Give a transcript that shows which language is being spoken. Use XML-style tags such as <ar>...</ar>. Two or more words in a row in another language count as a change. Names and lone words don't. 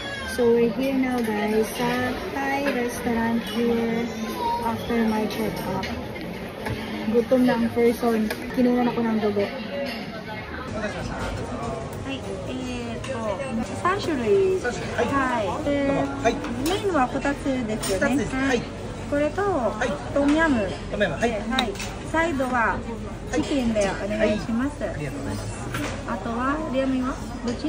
<en>So we're here now guys sa Thai restaurant here after my check-up.</en> <tl>Gutom na ang person. Kinunan ako ng dugo.</tl> <ja>3 種類。はい。メインは2つですよね。はい。これとトムヤム。トムヤム。はい。サイドはチキンでお願いします。ありがとうございます。あとはリアミはどっち？</ja>